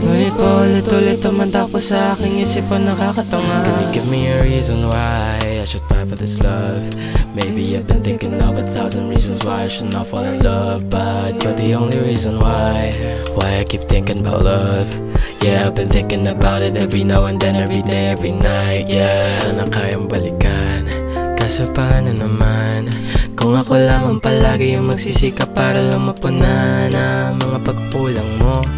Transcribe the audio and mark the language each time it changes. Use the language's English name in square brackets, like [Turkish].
[Filipino] Ngunit pa ulit-ulit tumanda ko sa aking isip ang nakakatanga. [English] Give me a reason why I should fight for this love. Maybe I've been thinking of 1,000 reasons why I should not fall in love, but you're the only reason why I keep thinking about love. Yeah, I've been thinking about it every now and then, every day, every night. [Filipino] Yeah, sana kayang balikan, kaso paano naman kung ako lamang palagi yung magsisikap para lang mapunan ang mga pagkukulang mo.